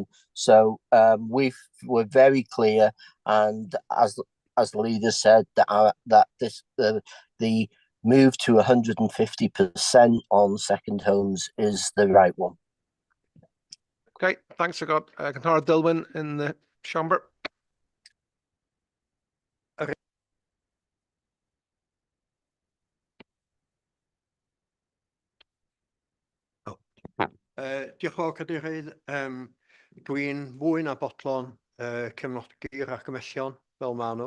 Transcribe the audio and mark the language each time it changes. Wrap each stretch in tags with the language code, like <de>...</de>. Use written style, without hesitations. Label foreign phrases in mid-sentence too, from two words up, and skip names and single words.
<en>So we're very clear, and as the leader said, that the move to 150% on second homes is the right one. Okay, thanks. I got Conor Dilwyn in the chamber.</en> <cy>Diolch yn fawr, Cadeirydd. Dwi'n fwy na bodlon cefnogi'r argymellion fel ma' nhw.</cy>